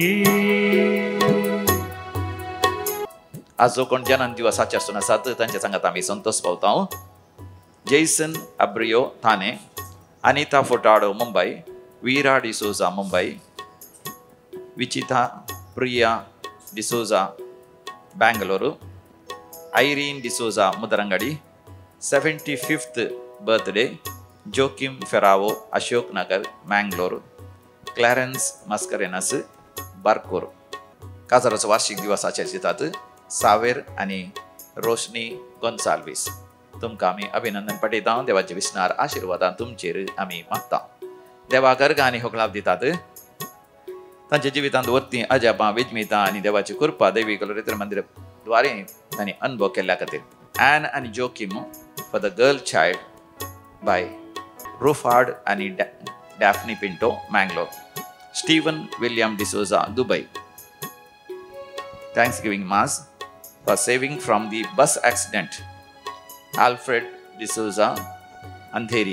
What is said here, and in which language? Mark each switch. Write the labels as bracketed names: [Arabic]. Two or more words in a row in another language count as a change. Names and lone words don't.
[Konkani] आज जो कोण जन्म दिवसाचे असून आसात तांच्या सांगात आम्ही संतोष पावता. जेसन अब्रियो ठाणे, अनिता फोटाडो मुंबई, वीरा डिसोजा मुंबई, विचिता प्रिया डिसोजा बेंगलुरु, ಐರೀನ್ ಡಿಸೋಜಾ ಮುದರಂಗಡಿ, 75th ಬರ್ತ್ಡೇ ಜೋಕಿಮ್ ಫೆರಾವೋ ಅಶೋಕ್ ನಗರ್ ಮ್ಯಾಂಗ್ಳೂರು, क्लॅरन्स मस्करेनस बारकोर. काजाराचो वार्षिक दिवस आचरितात सावेर आणि रोशनी गोन्साल्वीस. तुमकां आमी अभिनंदन पटयता. देवाचे विस्नार आशिर्वादां तुमचेर आमी मागता. देवा गर्ग आनी होकलाप दितात. तांच्या जिवितांत वर्ती अजापां विजमितां आनी देवाची कृपा दैवी कलोरेत्र मंदिर द्वारे तांणी अनुभव केल्ल्या खातीर. ॲन आनी जोकिम [English] for the girl child by [Konkani] रुफार्ड आनी डॅफ्नी पिंटो मँगलोर. स्टीवन विलियम डिसोजा दुबई. [English] Thanksgiving Mass for saving from the bus accident [Konkani] आल्फ्रेड डिसोजा अंधेरी.